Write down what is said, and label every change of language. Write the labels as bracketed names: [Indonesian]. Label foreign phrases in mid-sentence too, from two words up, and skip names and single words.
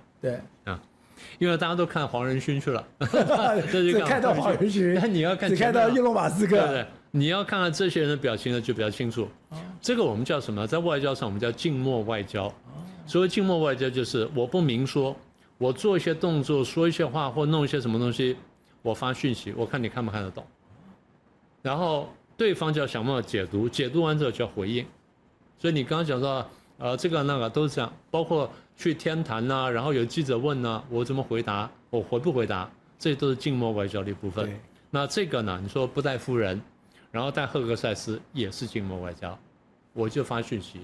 [Chinese] 對，因為大家都看黃仁勳去了，只看到黃仁勳，但你要看，只看到伊隆馬斯克，對，你要看看這些人的表情呢，就比較清楚。這個我們叫什麼？在外交上我們叫靜默外交。所謂靜默外交，就是我不明說，我做一些動作，說一些話，或弄一些什麼東西，我發訊息，我看你看不看得懂，然後對方就要想辦法解讀，解讀完之後就要回應。所以你剛剛講到，這個那個都是這樣，包括去天壇吶，然後有記者問呢，我怎麼回答，我回不回答，這都是靜默外交的一部分。那這個呢，你說不帶夫人，然後帶赫格塞斯也是靜默外交，我就發訊息。